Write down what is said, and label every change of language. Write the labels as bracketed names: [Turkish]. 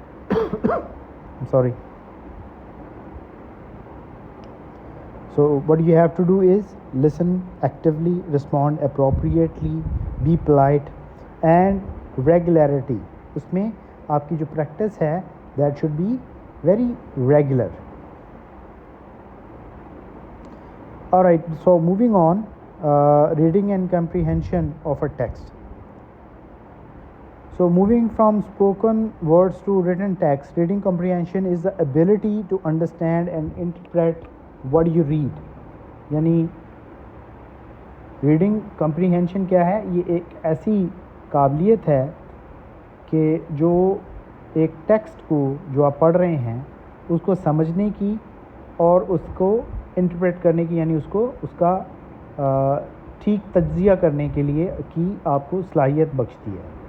[English] I'm sorry. So what you have to do is listen actively, respond appropriately, be polite, and regularity. [Urdu] اس میں آپ کی جو practice ہے [English] that should be very regular. Alright, so moving on. Reading and comprehension of a text. So moving from spoken words to written text, reading comprehension is the ability to understand and interpret what you read. [Urdu] یعنی reading comprehension کیا ہے؟ یہ ایک ایسی قابلیت ہے کہ جو ایک ٹیکسٹ کو جو آپ پڑھ رہے ہیں اس کو سمجھنے کی اور اس کو انٹرپریٹ کرنے کی، یعنی اس کو اس کا ٹھیک تجزیہ کرنے کے لیے کی آپ کو صلاحیت بخشتی ہے.